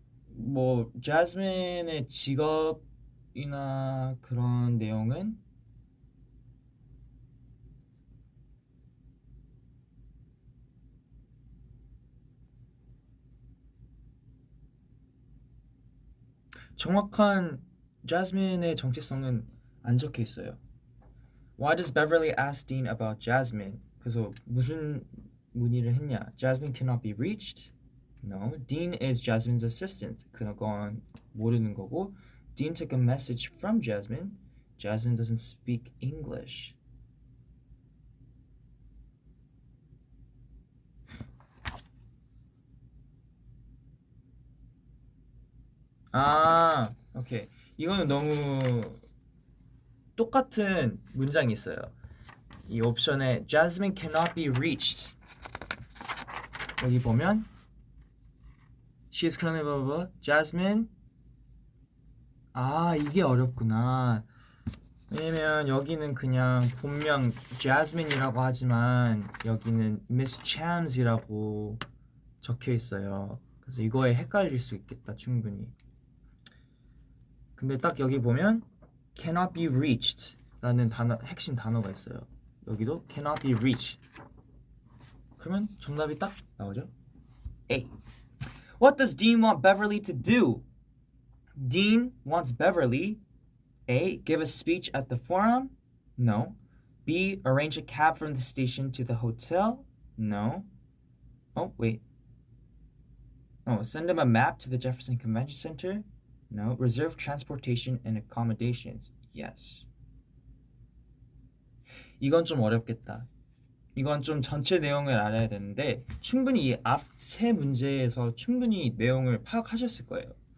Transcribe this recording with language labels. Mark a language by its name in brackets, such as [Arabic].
[Korean] 뭐 Jasmine의 직업이나 그런 내용은 정확한 자스민의 정체성은 안 적혀 있어요. [English] Why does Beverly ask Dean about Jasmine? [Korean] 그래서 무슨 문의를 했냐? [English] Jasmine cannot be reached. No. Dean is Jasmine's assistant. [Korean] 그건 모르는 거고. [English] Dean took a message from Jasmine. Jasmine doesn't speak English. [Korean] 아, 오케이. 이거는 너무 똑같은 문장이 있어요. 이 옵션에 [English] Jasmine cannot be reached. [Korean] 여기 보면 [English] She is currently blah blah blah. [Korean] Jasmine. 아, 이게 어렵구나. 왜냐면 여기는 그냥 본명 Jasmine이라고 하지만 여기는 Miss Chams이라고 적혀 있어요. 그래서 이거에 헷갈릴 수 있겠다, 충분히. 근데 딱 여기 보면 [English] cannot be reached [Korean] 라는 단어, 핵심 단어가 있어요. 여기도 [English] cannot be reached. [Korean] 그러면 정답이 딱 나오죠. [English] A. What does Dean want Beverly to do? Dean wants Beverly A. Give a speech at the forum? No. B. Arrange a cab from the station to the hotel? No. Oh, wait. Oh, send him a map to the Jefferson Convention Center? No. Reserve transportation and accommodations? Yes. [Korean] 이건 좀 어렵겠다. 이건 좀 전체 내용을 알아야 되는데 충분히 이 앞 세 문제에서 충분히 내용을 파악하셨을 거예요.